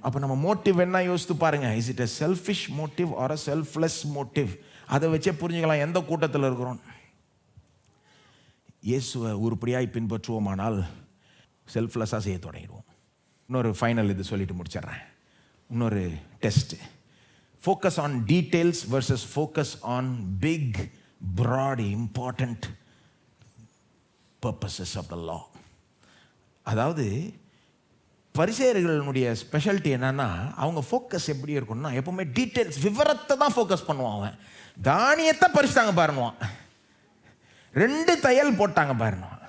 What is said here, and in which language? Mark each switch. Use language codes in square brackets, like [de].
[ta] அப்போ நம்ம மோட்டிவ் என்ன யோசித்து பாருங்க, [en] Is it a selfish motive or a selfless motive? [ta] அதை வச்சே புரிஞ்சுக்கலாம் எந்த கூட்டத்தில் இருக்கிறோம். இயேசுவை உருப்படியாய் பின்பற்றுவோமானால் செல்ஃப்லெஸ்ஸாக செய்ய தொடங்கிடுவோம். இன்னொரு ஃபைனல் இது சொல்லிட்டு முடிச்சிடுறேன். [en] இன்னொரு test, focus on details versus focus on big, broad, important purposes of the law. [ta] அதாவது பரிசேயர்களுடைய ஸ்பெஷாலிட்டி என்னன்னா, அவங்க ஃபோக்கஸ் எப்படி இருக்கும்னா எப்பவுமே டீட்டெயில்ஸ், விவரத்தை தான் ஃபோக்கஸ் பண்ணுவான். அவன் தானியத்தை பறிச்சிட்டாங்க பாருவான், 2 தையல் போட்டாங்க பாருங்க.